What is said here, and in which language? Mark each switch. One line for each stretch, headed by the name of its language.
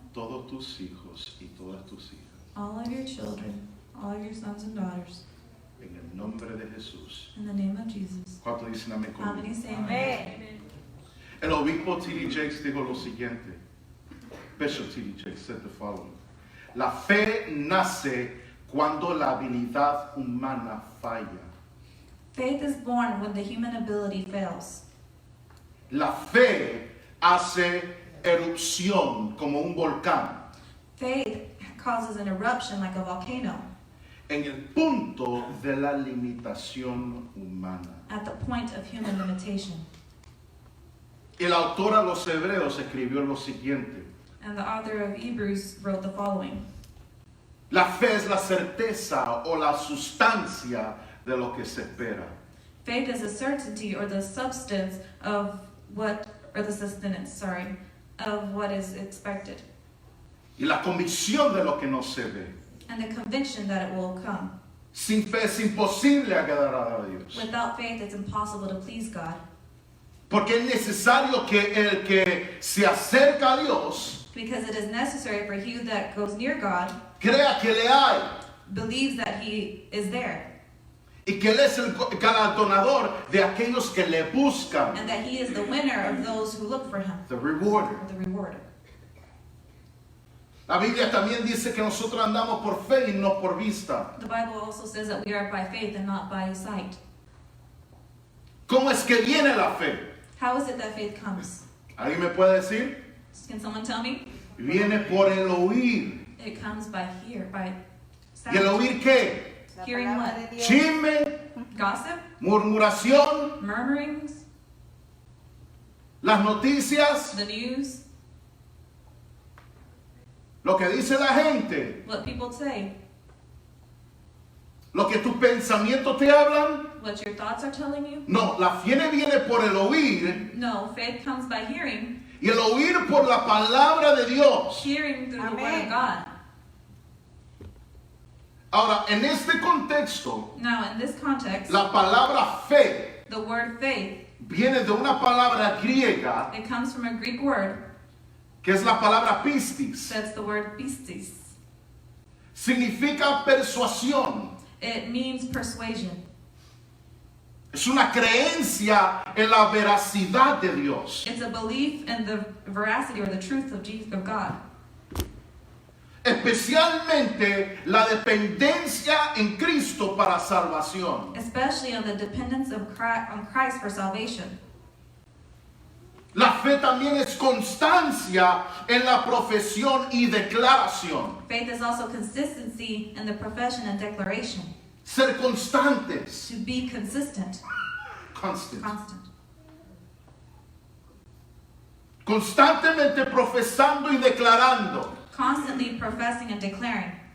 Spanish: todos tus hijos y todas tus hijas.
English: all of your children, all of your sons and daughters.
Spanish: En el nombre de Jesús.
English: In the name of Jesus.
Spanish: ¿Cuántos dicen amén
English: How many
Spanish: conmigo?
English: say amen?
Spanish: El obispo T.D. Jakes dijo lo siguiente.
English: Bishop T.D. Jakes said the following.
Spanish: La fe nace cuando la habilidad humana falla.
English: Faith is born when the human ability fails.
Spanish: La fe hace erupción como un volcán
English: Faith causes an eruption like a volcano
Spanish: en el punto de la limitación humana.
English: at the point of human limitation.
Spanish: El autor a los Hebreos escribió lo siguiente.
English: And the author of Hebrews wrote the following.
Spanish: La fe es la certeza o la sustancia de lo que se espera.
English: Faith is a certainty or the substance of what, or the sustenance, of what is expected.
Spanish: Y la convicción de lo que no se ve.
English: And the conviction that it will come.
Spanish: Sin fe es imposible agradar a Dios.
English: Without faith, it's impossible to please God.
Spanish: Porque es necesario que el que se acerca a Dios
English: Because it is necessary for he that goes near God
Spanish: crea que le hay
English: believes that he is there.
Spanish: y que Él es el galardonador de aquellos que le buscan.
English: And that he is the winner of those who look for him. The rewarder. Or the rewarder.
Spanish: La Biblia también dice que nosotros andamos por fe y no por vista.
English: The Bible also says that we are by faith and not by sight.
Spanish: ¿Cómo es que viene la fe?
English: How is it that faith comes?
Spanish: ¿Alguien me puede decir?
English: Can someone tell me?
Spanish: Viene por el oír.
English: It comes by by
Spanish: ¿Y el
English: sound.
Spanish: oír qué? La
English: Hearing
Spanish: palabra
English: what?
Spanish: de Dios. Chisme,
English: Gossip?
Spanish: murmuración,
English: Murmurings?
Spanish: las noticias,
English: The news?
Spanish: lo que dice la gente,
English: What people say?
Spanish: lo que tus pensamientos te hablan.
English: What your thoughts are telling you?
Spanish: No, la fe viene por el oír
English: No, faith comes by hearing.
Spanish: y el oír por la palabra de Dios.
English: Hearing through the word
Spanish: Amen.
English: of God.
Spanish: Ahora, en este contexto,
English: Now, in this context,
Spanish: la palabra fe
English: the word faith,
Spanish: viene de una palabra griega
English: it comes from a Greek word
Spanish: que es la palabra pistis.
English: that's the word pistis.
Spanish: Significa persuasión.
English: It means persuasion.
Spanish: Es una creencia en la veracidad de Dios.
English: It's a belief in the veracity or the truth of Jesus, of God.
Spanish: Especialmente la dependencia en Cristo para salvación.
English: Especially on the dependence of Christ, on Christ for salvation.
Spanish: La fe también es constancia en la profesión y declaración.
English: Faith is also consistency in the profession and declaration.
Spanish: Ser constantes.
English: To be consistent, Constant. constant.
Spanish: Constantemente profesando y declarando.
English: Constantly professing and declaring.